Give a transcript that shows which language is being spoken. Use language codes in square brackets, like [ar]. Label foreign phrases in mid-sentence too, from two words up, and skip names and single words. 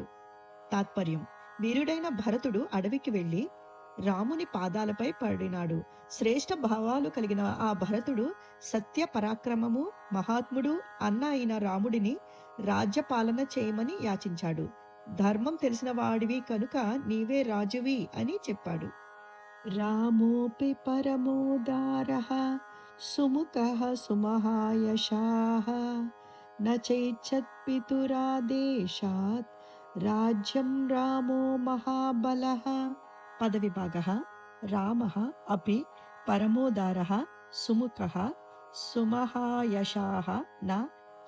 [te] తాత్పర్యం: వీరుడైన భరతుడు అడవికి వెళ్లి రాముని పాదాలపై పడినాడు. శ్రేష్ఠ భావాలు కలిగిన ఆ భరతుడు సత్య పరాక్రమము మహాత్ముడు అన్న అయిన రాముడిని రాజ్యపాలన చేయమని యాచించాడు. ధర్మం తెలిసిన వాడివి కనుక నీవే రాజువి అని చెప్పాడు. [sa] रामोऽपि परमोदारः सुमुखः सुमहायशाः न चैच्छत्पितुरादेशात् राज्यं रामो महाबलः पदविभागः रामः अपि परमोदारः सुमुखः सुमहायशाः न च